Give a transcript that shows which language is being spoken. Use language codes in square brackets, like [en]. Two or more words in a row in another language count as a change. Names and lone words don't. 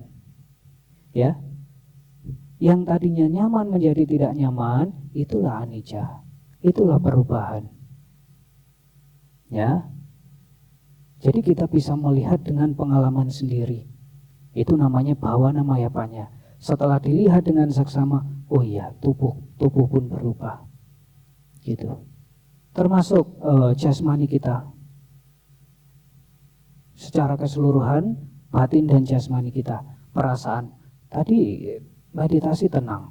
[id] Ya. Yang tadinya nyaman menjadi tidak nyaman, itulah anicca. Itulah perubahan. Ya. Jadi kita bisa melihat dengan pengalaman sendiri. Itu namanya [pi] bhavana maya panya. [id] Setelah dilihat dengan saksama, oh iya, tubuh pun berubah. Gitu. Termasuk jasmani kita. Secara keseluruhan, batin dan jasmani kita, perasaan. Tadi meditasi tenang.